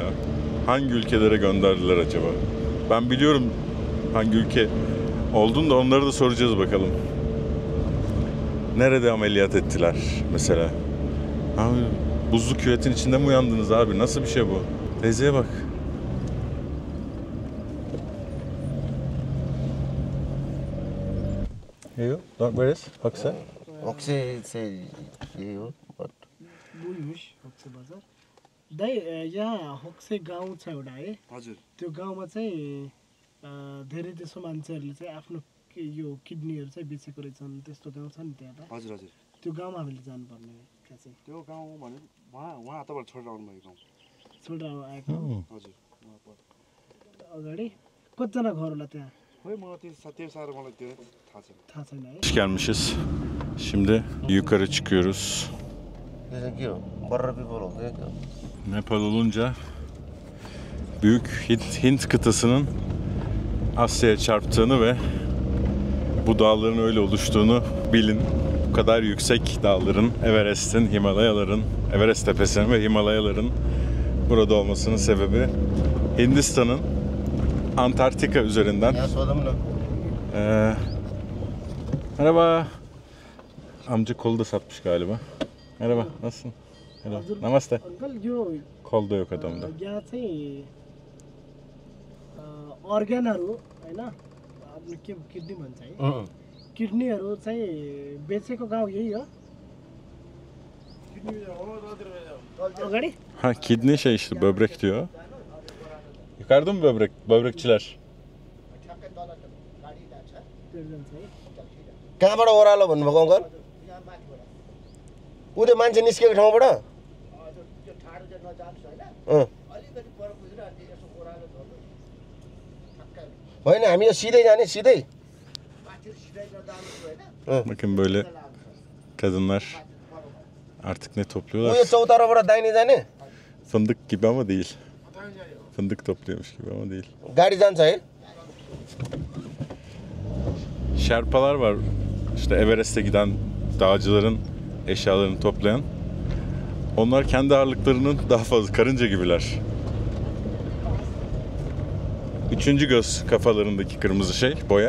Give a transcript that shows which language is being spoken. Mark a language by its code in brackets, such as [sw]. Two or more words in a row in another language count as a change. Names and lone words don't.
[tr] Hangi ülkelere gönderdiler acaba? Ben biliyorum hangi ülke olduğunu da onları da soracağız bakalım. Nerede ameliyat ettiler mesela? Abi, buzlu küvetin içinde mi uyandınız abi? Nasıl bir şey bu? Teyzeye bak. [en] You? Where is Hoxha? [ne] Hoxha चाहिँ यही हो बट बुझ्नुहोस् होक्से बजार दाइ यहाँ होक्से गाउँ छ एउटा है हजुर त्यो गाउँमा चाहिँ धेरै जसो मान्छेहरूले चाहिँ आफ्नो यो किडनीहरू चाहिँ बेचेको रहेछन् त्यस्तो गाउँ छ नि त्यहाँ त हजुर हजुर त्यो गाउँमा हामीले जानुपर्ने कहाँ चाहिँ त्यो गाउँ भने उहाँ तपाईँहरू छोडेर आउनुभएको गाउँ छोडेर आएको हजुर अगाडि कतिजना घर होला त्यहाँ खोइ म त्यो साह्रो मलाई त्यो थाहा छैन थाहा छैन है [tr] Gelmişiz. Şimdi yukarı çıkıyoruz. [ne] यो चाहिँ के हो बर्र पिपल हो क्या [tr] Nepal olunca büyük Hint kıtasının Asya'ya çarptığını ve bu dağların öyle oluştuğunu bilin. Bu kadar yüksek dağların, Everest'in, Himalayaların, Everest tepesinin ve Himalayaların burada olmasının sebebi Hindistan'ın Antarktika üzerinden. [ne] यहाँ सोधौँ न [tr] Merhaba. Amca kolu da satmış galiba. Merhaba, nasılsın? Merhaba. Namaste. [ne] अङ्कल यो [tr] Kol da yok adamda. [ne] यहाँ चाहिँ अर्ग्यानहरू होइन आफ्नो के किडनी भन्छ है किडनीहरू चाहिँ बेचेको गाउँ यही हो अगाडि [tr] Ha, kidney şey işte, böbrek diyor. Yukarıda mı böbrek? Böbrekçiler. [ne] त्यो जान्छ है कहाँबाट ओह्रालो भन्नुभएको अङ्कल ऊ त्यो मान्छे निस्केको ठाउँबाट होइन हामी यो सिधै जाने सिधै [tr] Bakın böyle kadınlar artık ne [ne] ऊ यो [tr] topluyorlar? [ne] चौताराबाट दाहिने जाने [tr] Fındık gibi ama değil. Fındık topluyormuş gibi ama değil. [ne] गाडी जान्छ है [tr] Şerpalar var. İşte Everest'e giden dağcıların eşyalarını toplayan. Onlar kendi ağırlıklarının daha fazla, karınca gibiler. Üçüncü göz kafalarındaki kırmızı şey, boya.